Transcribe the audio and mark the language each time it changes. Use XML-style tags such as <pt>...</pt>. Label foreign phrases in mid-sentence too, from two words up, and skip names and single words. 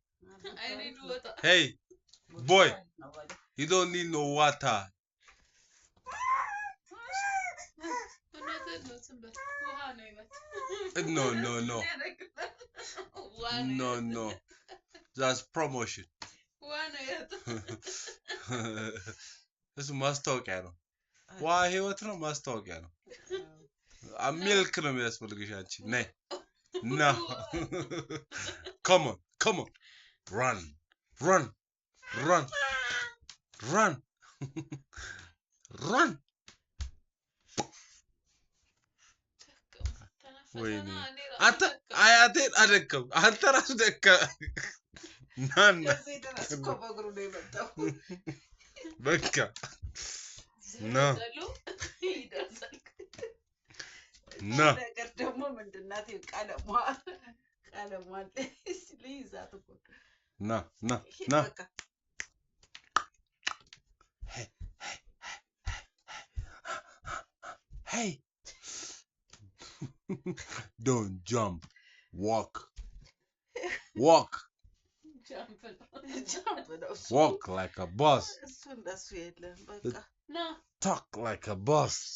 <en>I need water. hey, boy, you don't need no water. No. No. That's promotion.</en> <am>እሱ ማስታወቂያ ነው። ዋ ህይወት ነው ማስታወቂያ ነው። ሚልክ ነው የሚያስፈልግሽ አንቺ ነይ ና</am> <en>come on run</en> <am>ወይኔ አንተ አያቴን አደከም አንተ ራሱ ደከ ናና በቃ ና ነገር ደግሞ ምንድናት ቀለሟ ልይዛት እኮ</am> <en>ና hey don't jump walk walk like a boss</en> <am>እሱ እንደሱ የለም በቃ</am> <en>talk like a boss</en>